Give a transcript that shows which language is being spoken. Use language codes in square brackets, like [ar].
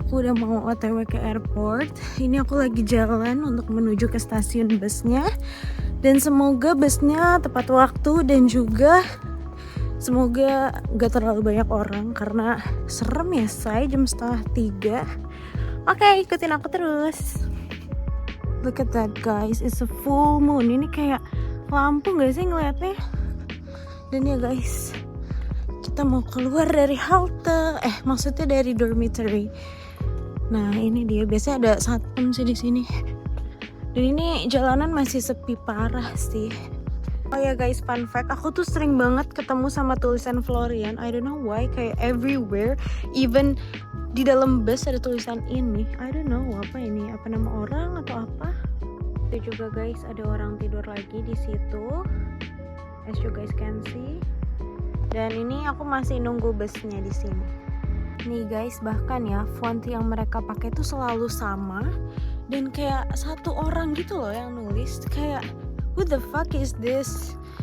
[id] Aku udah mau OTW ke airport. Ini aku lagi jalan untuk menuju ke stasiun busnya. Dan semoga busnya tepat waktu dan juga semoga gak terlalu banyak orang karena serem ya say jam setengah 3. Oke, ikutin aku terus. [en] Look at that guys, it's a full moon. [id] Ini kayak lampu gak sih ngeliatnya? Dan ya guys, kita mau keluar dari halte, maksudnya dari dormitory. Nah ini dia, biasanya ada satpam sih di sini. Dan ini jalanan masih sepi parah sih. Oh ya guys, fun fact, aku tuh sering banget ketemu sama tulisan Florian. [en] I don't know why, [id] kayak everywhere, even di dalam bus ada tulisan ini. [en] I don't know [id] apa ini, apa nama orang atau apa. Itu juga guys, ada orang tidur lagi di situ, [en] as you guys can see. [id] Dan ini aku masih nunggu busnya di sini. Nih guys, bahkan ya font yang mereka pakai tuh selalu sama dan kayak satu orang gitu loh yang nulis. [en] Kayak who the fuck is this?